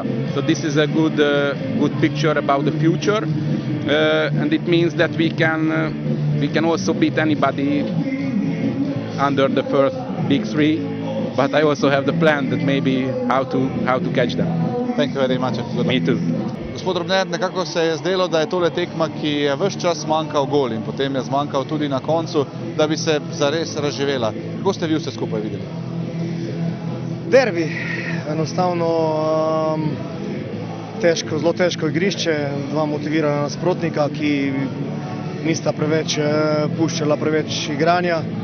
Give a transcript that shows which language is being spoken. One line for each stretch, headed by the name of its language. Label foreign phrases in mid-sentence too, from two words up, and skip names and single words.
English: So this is a good picture about the future, and it means that we can also beat anybody under the first big three. But I also have the plan that maybe how to catch them. Thank you very much. Me too.
Slovenian: Gospod Drobner, nekako se je zdelo, da je tole tekma, ki je ves čas manjkal gol in potem je zmanjkal tudi na koncu, da bi se zares razživela. Kako ste vi vse skupaj videli? Derbi, enostavno zelo težko igrišče, dva motivirana nasprotnika, ki nista preveč puščala preveč igranja.